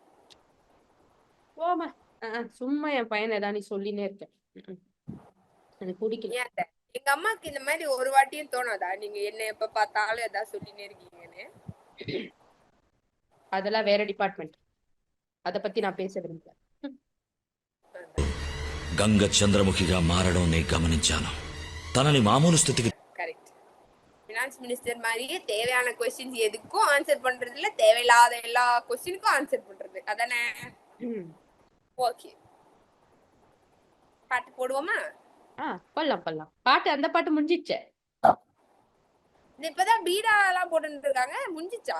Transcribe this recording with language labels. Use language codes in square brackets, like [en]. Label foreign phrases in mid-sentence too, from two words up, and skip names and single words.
[ta] போமா. சும்மா என் பையனை ஏதாவது நீ சொல்லினே இருக்க. எனக்கு பிடிக்கல. ஏன் அத்தை? எங்க அம்மாக்கு இந்த மாதிரி ஒரு வாட்டியும் தோணாதா நீங்க என்ன எப்ப பார்த்தாலும் ஏதாவது சொல்லினே இருக்கீங்கன்னு? அதெல்லாம் வேற டிபார்ட்மெண்ட், அத பத்தி நான் பேச விரும்பல. [te] గంగ చంద్రముఖిగా మారడం నే గమనించాను. తనని మామూలు స్థితికి [ta] கரெக்ட். [en] finance minister [ta] மாதிரியே தேவையான கொஸ்டின்ஸ் எதுக்கும் ஆன்சர் பண்றது இல்ல, தேவையில்லாத எல்லா கொஸ்டினுக்கும் ஆன்சர் பண்றது அதானே? ஓகே, பாட்டு போடுவோமா? பண்ணலாம். பாட்டு அந்த பாட்டு முடிஞ்சிச்சே. இது இப்பதான் பீடா எல்லாம் போட்டுட்டு இருக்காங்க, முடிஞ்சிச்சா?